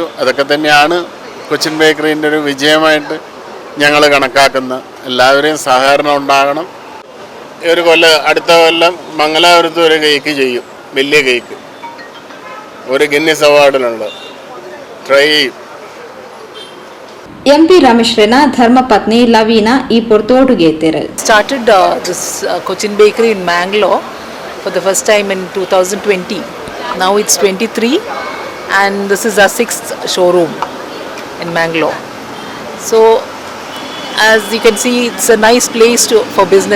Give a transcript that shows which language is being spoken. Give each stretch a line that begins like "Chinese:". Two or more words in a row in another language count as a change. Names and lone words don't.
Malayalam: അതൊക്കെ തന്നെയാണ് കൊച്ചിൻ ബേക്കറീൻ്റെ ഒരു വിജയമായിട്ട് ഞങ്ങൾ കണക്കാക്കുന്നത്. എല്ലാവരെയും സഹകരണം ഉണ്ടാകണം. ഒരു അടുത്ത കൊല്ലം മംഗലാപുരത്ത് ഒരു കേക്ക് ചെയ്യും, വലിയ കേക്ക്, ഒരു ഗിന്നീസ് അവാർഡിനുള്ളത് ട്രൈ ചെയ്യും.
Kannada: ಎಂಪಿ ರಮೇಶ್ರನ ಧರ್ಮಪತ್ನಿ ಲವೀನಾ ಈ ಪೊರ್ತೋಡುಗೆ
English: started this Cochin Bakery in Mangalore for the first time in 2020. Now it's 23 and this is our 6th showroom in Mangalore. So as you can see, it's a nice place for business.